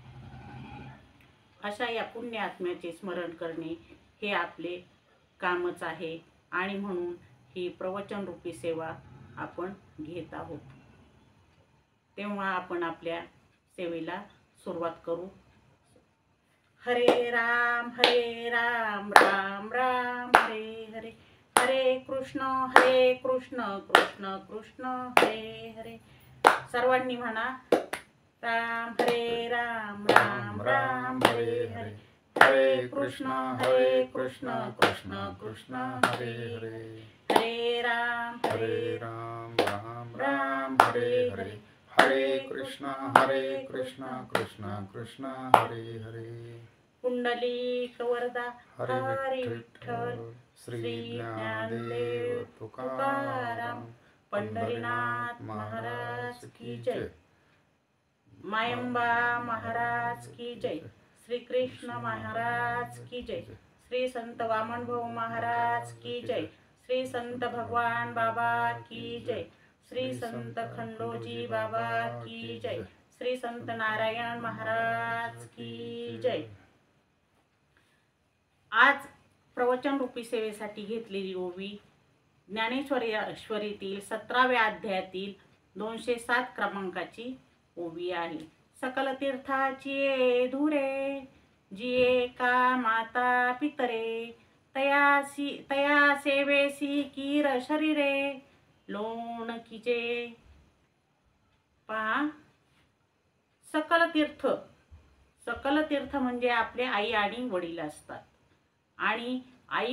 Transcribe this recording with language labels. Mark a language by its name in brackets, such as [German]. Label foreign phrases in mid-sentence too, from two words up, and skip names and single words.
[Marathi] अशा या पुण्य आत्म्याचे स्मरण करणे हे आपले कामच आहे आणि म्हणून ही प्रवचन रूपी सेवा आपण घेत आहोत। तेव्हा आपण आपल्या सेवेला सुरुवात करू। हरे राम राम राम हरे हरे, हरे कृष्ण कृष्ण कृष्ण हरे हरे। सर्वांनी म्हणा, राम राम राम हरे हरे, हरे कृष्ण कृष्ण कृष्ण हरे हरे, हरे राम राम राम हरे हरे, हरे कृष्ण कृष्ण कृष्ण हरे हरे। पुंडलिक वरदा [Hindi] हरे विठ्ठल श्री ज्ञानदेव तुकाराम पंढरीनाथ महाराज की जय, मायंबा महाराज की जय, श्री कृष्ण महाराज की जय, श्री संत वामन भाऊ महाराज की जय, श्री संत भगवान बाबा की जय, श्री संत खंडोजी बाबा की जय, श्री संत नारायण महाराज की जय। [Marathi] आज प्रवचन रूपी सेवेसाठी घेतलेली ओवी ज्ञानेश्वरीतील 17व्या अध्यायातील 207 क्रमांकाची ओवी आहे। सकल तीर्थाची धुरे जिये का माता पितरे, तया सेवेसी कीर शरीरे लोण कीजे। पहा, सकल तीर्थ म्हणजे आपले आई आणि वडील असतात आणि आई